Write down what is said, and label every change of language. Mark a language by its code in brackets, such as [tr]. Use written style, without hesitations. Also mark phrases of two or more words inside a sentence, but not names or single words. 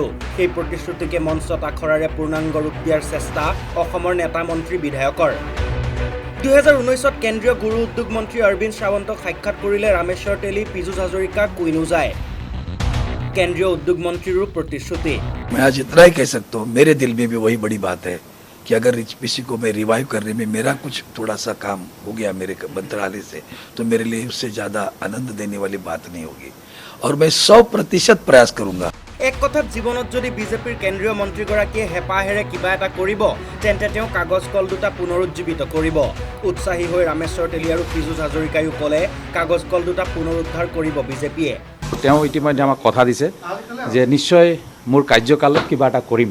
[as] সেই প্ৰতিশ্ৰুতিকে মঞ্চত আখৰাৰে পূৰ্ণাংগ ৰূপ দিয়াৰ চেষ্টা অসমৰ নেতা মন্ত্ৰী বিধায়কৰ। 2019 কেন্দ্ৰীয় গুৰু উদ্যোগ মন্ত্ৰী অৰবিন্দ সাৱন্তক সাক্ষাৎ কৰিলে ৰামেশ্বৰ তেলী, পীযুষ হাজৰিকা, কুইন ওজাই। কেন্দ্ৰীয় উদ্যোগ মন্ত্ৰীৰো প্ৰতিশ্ৰুতি। [hi] मैं आज इतना ही कह सकता हूँ, मेरे दिल में भी वही बड़ी बात है कि अगर किसी को मैं रिवाइव करने में मेरा कुछ थोड़ा सा काम हो गया मेरे मंत्रालय से, तो मेरे लिए उससे ज़्यादा आनंद देने वाली बात नहीं होगी और मैं 100% प्रयास करूँगा। [as] এক কথাত জীৱনত যদি বিজেপিৰ কেন্দ্ৰীয় মন্ত্ৰীগৰাকীয়ে হেঁপাহেৰে কিবা এটা কৰিব, তেন্তে তেওঁ কাগজ কল দুটা পুনৰুজ্জীৱিত কৰিব। উৎসাহী হৈ ৰামেশ্বৰ তেলী আৰু পীযুষ হাজৰিকায়ো ক'লে কাগজ কল দুটা পুনৰুদ্ধাৰ কৰিব বিজেপিয়ে। তেওঁ ইতিমধ্যে আমাক কথা দিছে যে নিশ্চয় মোৰ কাৰ্যকালত কিবা এটা কৰিম।